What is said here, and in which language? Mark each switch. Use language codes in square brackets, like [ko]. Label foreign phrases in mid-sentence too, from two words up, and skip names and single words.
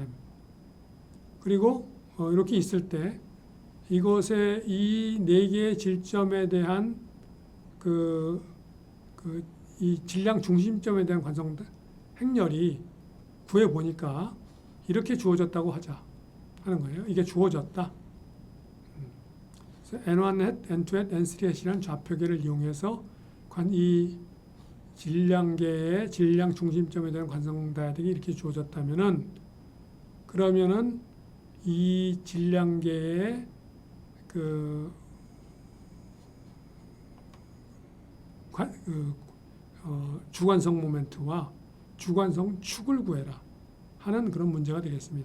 [ko] 그리고 이렇게 있을 때 이것의 이 4개의 질점에 대한 이 질량 중심점에 대한 관성 행렬이 구해 보니까 이렇게 주어졌다고 하자 하는 거예요. 이게 주어졌다. N1 hat, N2 hat, N3 hat이라는 좌표계를 이용해서 이 질량계의 질량 중심점에 대한 관성 다이아딕이 이렇게 주어졌다면은 그러면은 이 질량계의 주관성 모멘트와 주관성 축을 구해라 하는 그런 문제가 되겠습니다.